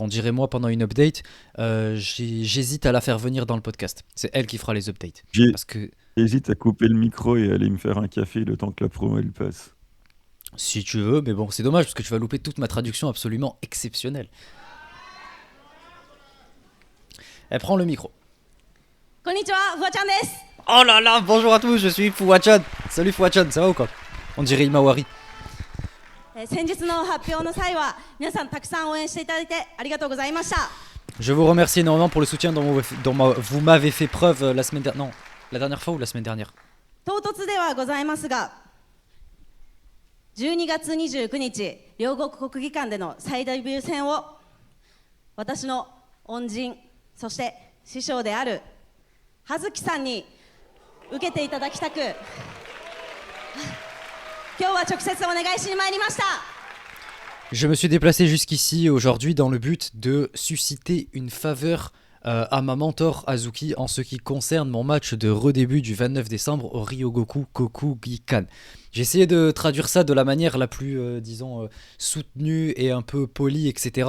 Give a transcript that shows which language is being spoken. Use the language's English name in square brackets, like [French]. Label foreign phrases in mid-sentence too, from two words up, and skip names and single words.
[French] On dirait moi pendant une update. J'hésite à la faire venir dans le podcast. C'est elle qui fera les updates. Parce que J'hésite à couper le micro et aller me faire un café le temps que la promo elle passe. si tu veux, mais bon, c'est dommage parce que tu vas louper toute ma traduction absolument exceptionnelle. Elle prend le micro. [Japanese] こんにちは、ふわちゃんです. [French] Oh là là, bonjour à tous, je suis Fuwachan. Salut Fuwachan, ça va ou quoi? On dirait Imawari. [Japanese] 先日の発表の際は皆さんたくさん応援していただいてありがとうございました。 [French] Je vous remercie énormément pour le soutien dont vous m'avez fait preuve la semaine dernière. Non, la dernière fois ou la semaine dernière? [Japanese] 唐突ではございますが、12月29日両国国技館での再デビュー戦を私の恩人そして師匠である葉月さんに受けていただきたく今日は直接お願いしに参りました。 [French] Je me suis déplacé jusqu'ici aujourd'hui dans le but de susciter une faveur à ma mentor Azuki en ce qui concerne mon match de redébut du 29 décembre au Ryogoku Kokugikan. J'ai essayé de traduire ça de la manière la plus, disons, soutenue et un peu polie, etc.